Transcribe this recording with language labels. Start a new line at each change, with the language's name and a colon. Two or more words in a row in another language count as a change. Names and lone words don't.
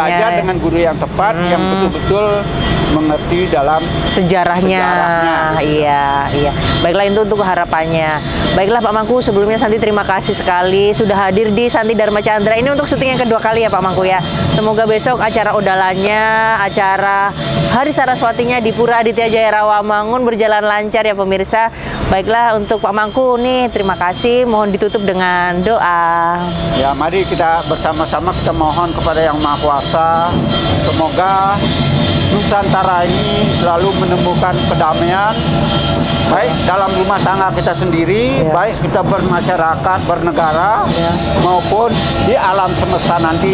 Indonesian: Belajar dengan guru yang tepat yang betul-betul mengerti dalam sejarahnya. Iya. Baiklah, itu untuk harapannya. Baiklah Pak Mangku, sebelumnya Santi terima kasih sekali sudah hadir di Santi Dharma Chandra. Ini untuk syuting yang kedua kali ya Pak Mangku ya. Semoga besok acara odalannya, acara Hari Saraswatinya di Pura Aditya Jaya Rawamangun berjalan lancar ya pemirsa. Baiklah, untuk Pak Mangku nih terima kasih. Mohon ditutup dengan doa. Ya, mari kita bersama-sama kita mohon kepada Yang Maha Kuasa, semoga Nusantara ini selalu menemukan kedamaian, baik dalam rumah tangga kita sendiri, baik kita bermasyarakat, bernegara, maupun di alam semesta nanti.